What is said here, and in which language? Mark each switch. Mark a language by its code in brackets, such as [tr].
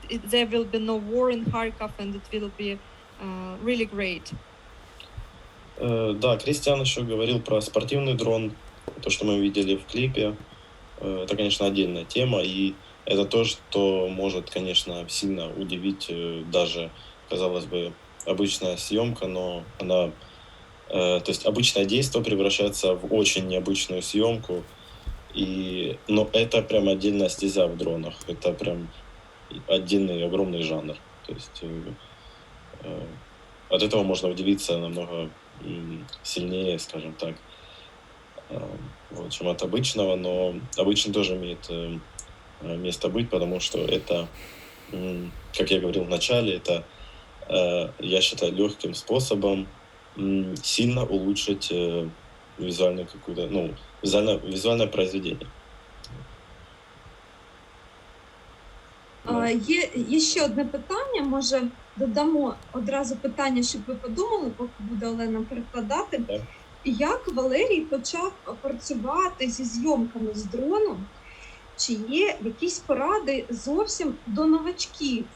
[en] There will be no war in Kharkov, and it will be really great. [ru] Да, Кристиан еще говорил про спортивный дрон, то, что мы видели в клипе. Это, конечно, отдельная тема, и это то, что может, конечно, сильно удивить даже, казалось бы, обычная съемка, но она, то есть обычное действие превращается в очень необычную съемку, но это прям отдельная стезя в дронах, это прям отдельный огромный жанр, то есть от этого можно удивиться намного сильнее, скажем так, вот, чем от обычного, но обычный тоже имеет место быть, потому что это, как я говорил в начале, это, я считаю, легким способом сильно улучшить визуальную какую-то, ну, визуальное произведение. [uk] Є ще одне питання, може додамо одразу питання, щоб ви подумали, поки буде Олена перекладати. Так. Як Валерій почав працювати зі зйомками з дроном? Чи є якісь поради зовсім до новачків?